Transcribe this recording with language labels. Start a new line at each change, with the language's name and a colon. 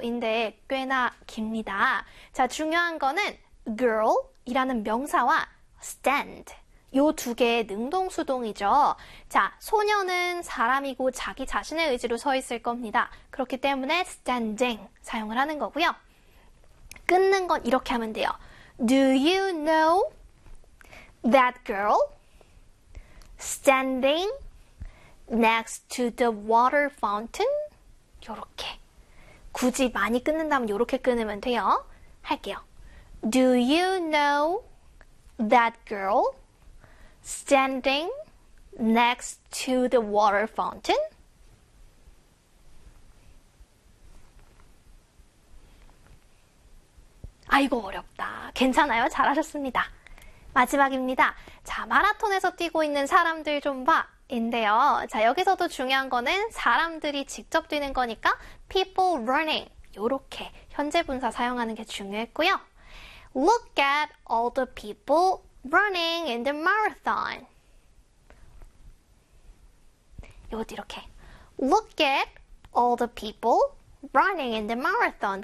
Korean: 인데 꽤나 깁니다. 자, 중요한 거는 girl 이라는 명사와 stand. 요두 개의 능동수동이죠. 자, 소녀는 사람이고 자기 자신의 의지로 서 있을 겁니다. 그렇기 때문에 standing 사용을 하는 거고요. 끊는 건 이렇게 하면 돼요.
English: Do you know that girl standing next to the water fountain?
Korean: 요렇게. 굳이 많이 끊는다면 요렇게 끊으면 돼요. 할게요.
English: Do you know that girl standing next to the water fountain?
Korean: 아이고, 어렵다. 괜찮아요. 잘하셨습니다. 마지막입니다. 자, 마라톤에서 뛰고 있는 사람들 좀 봐. 인데요. 자, 여기서도 중요한 거는 사람들이 직접 뛰는 거니까
English: people running.
Korean: 요렇게 현재 분사 사용하는 게 중요했고요.
English: Look at all the people running in the marathon.
Korean: 이것도 이렇게.
English: Look at all the people running in the marathon.